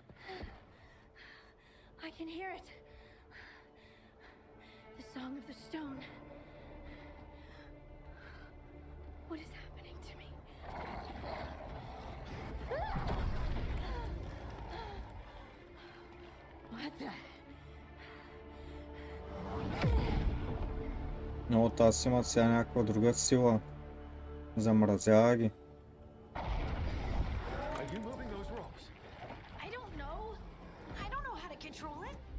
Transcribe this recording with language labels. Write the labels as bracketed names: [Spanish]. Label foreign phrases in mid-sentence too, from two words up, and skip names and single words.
[English] I can hear it. The song of the stone. What is happening to me? What the? [Bulgarian] Но тази имат сега някаква друга сила. Замразява ги. [English] Are you moving those rocks? I don't know. I don't know how to control it.